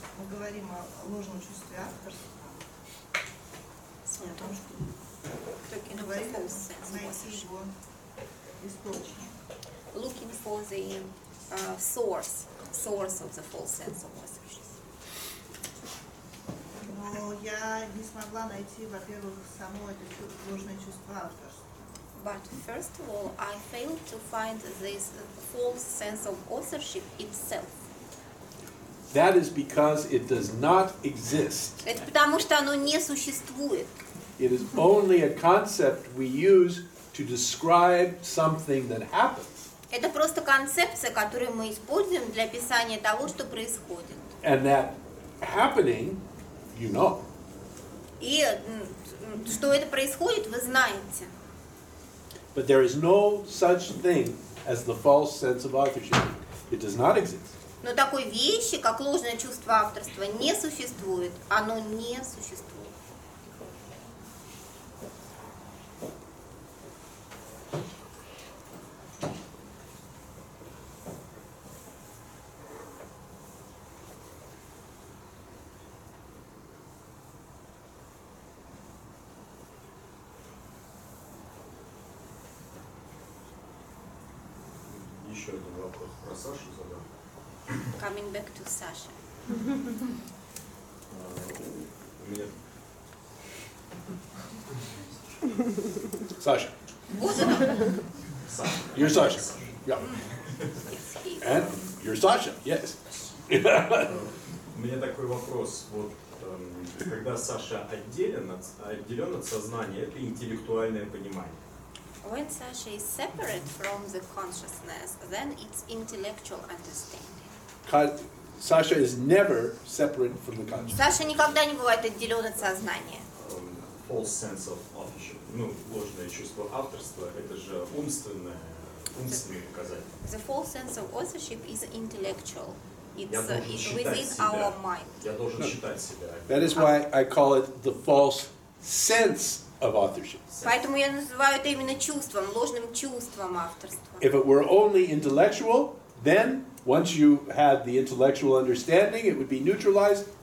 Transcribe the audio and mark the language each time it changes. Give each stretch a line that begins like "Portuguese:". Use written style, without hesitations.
Russian: говорим о ложном чувстве авторства, о том, что говорим, найти его источник.
English: Looking for the source of the false sense of authorship.
Russian: Но я не смогла найти, во-первых, само это ложное чувство авторства.
English: But first of all, I failed to find this false sense of authorship itself. That is because it does not exist.
Russian: Это потому, что оно не существует.
English: It is only a concept we use to describe something that happens.
Russian: Это просто концепция, которую мы используем для описания того, что происходит.
English: And that happening, you know.
Russian: И что это происходит, вы знаете.
English: But there is no such thing as the false sense of authorship. It does not exist.
Russian: Но такой вещи, как ложное чувство авторства, не существует. Оно не существует. Еще один вопрос про Сашу задам.
English: Coming back to Sasha.
Russian: У меня...
English: Sasha.
Russian: Вот оно. Саша.
English: You're Sasha. Yeah. Yes, he is. And you're Sasha. Yes.
Russian: У меня такой вопрос. Вот, когда Саша отделен от сознания, это интеллектуальное понимание.
English: When Sasha is separate from the consciousness, then it's intellectual understanding. Sasha is never separate from the consciousness. Саша никогда не бывает отделен от сознания. False sense of authorship.
Russian: Ну, ложное чувство авторства, это же умственный показатель.
English: The false sense of authorship is intellectual.
Russian: Я
English: It's
Russian: должен считать
English: within
Russian: себя.
English: our mind.
Russian: Я должен считать себя.
English: That is why I call it the false sense of authorship.
Russian: Поэтому я называю это именно чувством, ложным чувством авторства.
English: If it were only intellectual, then once you had the intellectual understanding, it would be neutralized.